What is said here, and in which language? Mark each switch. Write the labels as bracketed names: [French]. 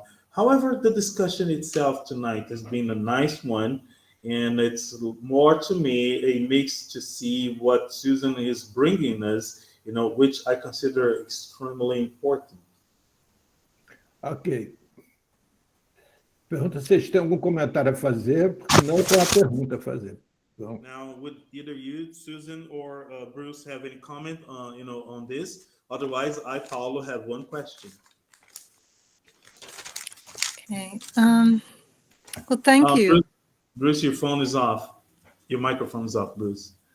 [English] However, the discussion itself tonight has been a nice one, and it's more to me a mix to see what Susan is bringing us, which I consider extremely important. Ok. [Portuguese] Pergunta se vocês têm algum comentário a fazer, porque não tem uma pergunta a fazer. Então, [English] Now, would either you, Susan, or Bruce have any comment, on this? Otherwise, I, Paulo, have one question. Okay. Well, thank you. Bruce, your phone is off. Your microphone is off, Bruce.